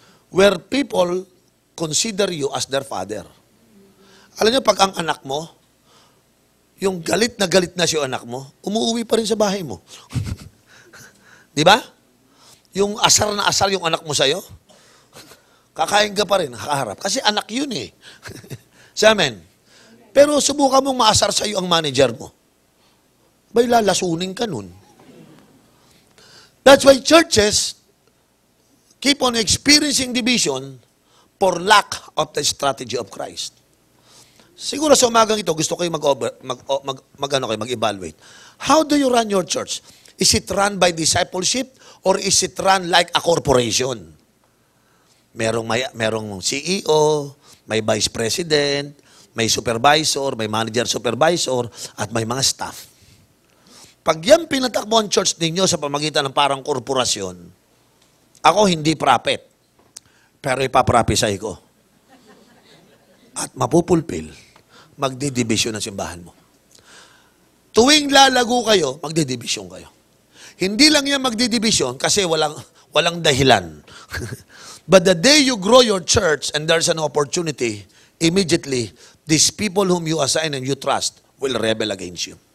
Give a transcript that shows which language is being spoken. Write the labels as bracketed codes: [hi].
[en] Where people consider you as their father. [tl] Alam niyo, pag ang anak mo, yung galit na si anak mo, umuwi pa rin sa bahay mo. Di ba? Yung asar na asar yung anak mo sa'yo, kakain ka pa rin, nakaharap. Kasi anak yun eh. Sa amen. Pero subukan mong maasar sa'yo ang manager mo. Bay, lalasunin ka nun. [en] That's why churches keep on experiencing division for lack of the strategy of Christ. [tl] Siguro sa umagang ito, gusto kayo mag-evaluate. [en] How do you run your church? Is it run by discipleship or is it run like a corporation? [tl] Merong CEO, may vice president, may supervisor, may manager supervisor, at may mga staff. Pag yan pinatakbo ang church ninyo sa pamagitan ng parang korporasyon, ako hindi prophet, pero ipaprophesy ko. At mapupulpil, magdidibisyon ang simbahan mo. Tuwing lalago kayo, magdidibisyon kayo. Hindi lang yan magdidibisyon kasi walang dahilan. [en] But the day you grow your church and there's an opportunity, immediately, these people whom you assign and you trust will rebel against you.